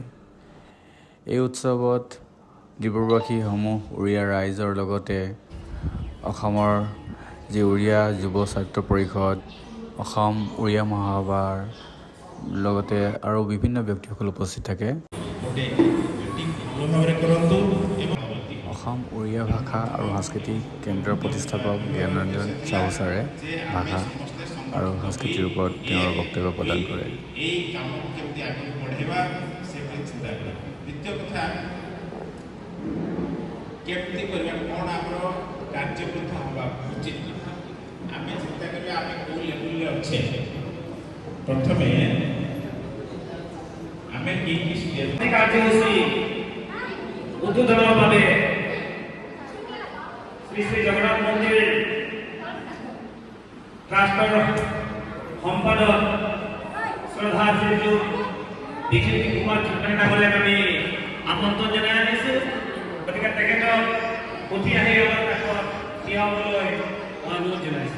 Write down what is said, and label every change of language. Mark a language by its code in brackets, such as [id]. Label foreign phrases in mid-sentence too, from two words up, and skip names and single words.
[as] এই উৎসৱত ডিব্ৰুগড়বাসীসমূহ উড়িয়া ৰাইজৰ লগতে অসমৰ যি উড়িয়া যুৱ ছাত্ৰ পৰিষদ, অসম উড়িয়া মহাসভাৰ লগতে আৰু বিভিন্ন ব্যক্তিসকল উপস্থিত থাকে। অসম উড়িয়া ভাষা আৰু সাংস্কৃতিক কেন্দ্ৰৰ প্ৰতিষ্ঠাপক জ্ঞানৰঞ্জন চাহু ছাৰে ভাষা আৰু সংস্কৃতিৰ ওপৰত তেওঁৰ বক্তব্য প্ৰদান কৰে। [or] ପ୍ରଥମେ ଆମେ କାର୍ଯ୍ୟସୂଚୀ ଉଦବୋଧନ ଭାବେ [as] শ্ৰী শ্ৰী জগন্নাথ মন্দিৰ ট্ৰাষ্টৰ সম্পাদক শ্ৰদ্ধা শ্ৰীযুত দীক্ষিত কুমাৰ চুটনী ডাংগৰিয়াক আমি আমন্ত্ৰণ জনাই আনিছো। গতিকে তেখেতক উঠি आহি আমাৰ কাষত থিয় হ'বলৈ অনুৰোধ জনাইছো।